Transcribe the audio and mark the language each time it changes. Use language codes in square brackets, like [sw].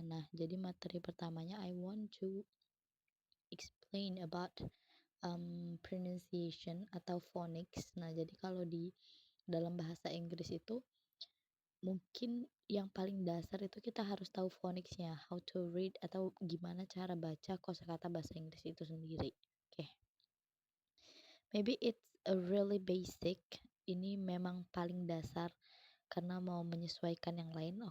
[id] Nah, jadi materi pertamanya [en] I want to explain about pronunciation atau phonics. [id] Nah, jadi kalau di dalam bahasa Inggris itu mungkin yang paling dasar itu kita harus tahu phonicsnya, [en] how to read [id] atau gimana cara baca kosakata bahasa Inggris itu sendiri. Oke. [en] Maybe it's a really basic. [id] Ini memang paling dasar karena mau menyesuaikan yang lain.